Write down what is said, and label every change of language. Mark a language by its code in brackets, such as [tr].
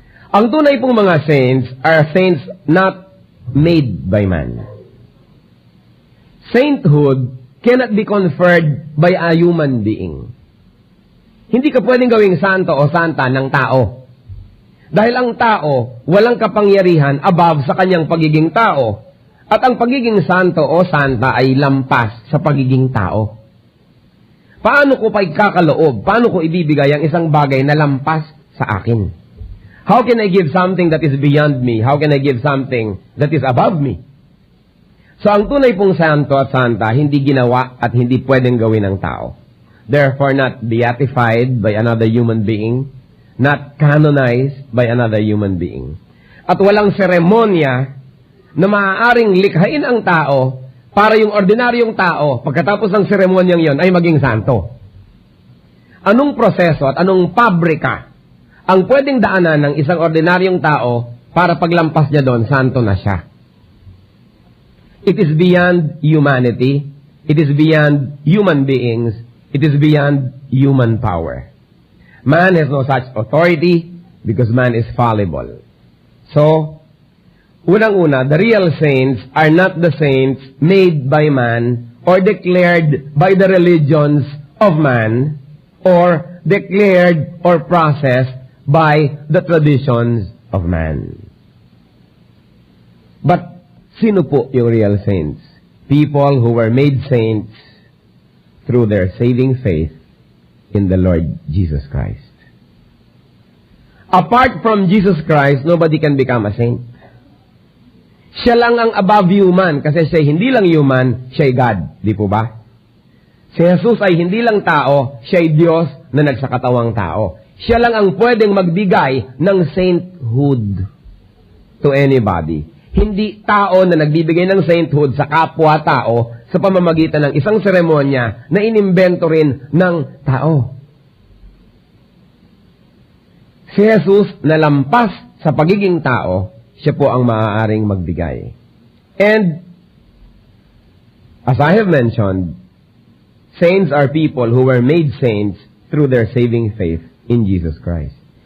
[tl] Ang tunay pong mga [en] saints are saints not made by man. Sainthood cannot be conferred by a human being. [tl] Hindi ka pwedeng gawing santo o santa ng tao. Dahil ang tao, walang kapangyarihan above sa kanyang pagiging tao. At ang pagiging santo o santa ay lampas sa pagiging tao. Paano ko pa ikakaloob? Paano ko ibibigay ang isang bagay na lampas sa akin? [en] How can I give something that is beyond me? How can I give something that is above me? [tl] So, ang tunay pong santo at santa, hindi ginawa at hindi pwedeng gawin ng tao. [en] Therefore, not beatified by another human being, not canonized by another human being. [tl] At walang seremonya na maaaring likhain ang tao para yung ordinaryong tao, pagkatapos ng seremonyang yon, ay maging santo. Anong proseso at anong pabrika ang pwedeng daanan ng isang ordinaryong tao para paglampas niya doon, santo na siya? [en] It is beyond humanity. It is beyond human beings. It is beyond human power. Man has no such authority because man is fallible. So, Unang-una, the real saints are not the saints made by man or declared by the religions of man or declared or processed by the traditions of man. But [tl] sino po yung [en] real saints? People who were made saints through their saving faith in the Lord Jesus Christ. Apart from Jesus Christ, nobody can become a saint. [tl] Siya lang ang [en] above human [tl] kasi siya hindi lang human, siya ay God. Di po ba? Si Jesus ay hindi lang tao, siya ay Diyos na nagsakatawang tao. Siya lang ang pwedeng magbigay ng sainthood [en] to anybody. [tl] Hindi tao na nagbibigay ng sainthood sa kapwa-tao sa pamamagitan ng isang seremonya na inimbento rin ng tao. Si Jesus na lampas sa pagiging tao, siya po ang maaaring magbigay. [en] And, as I have mentioned, saints are people who were made saints through their saving faith in Jesus Christ.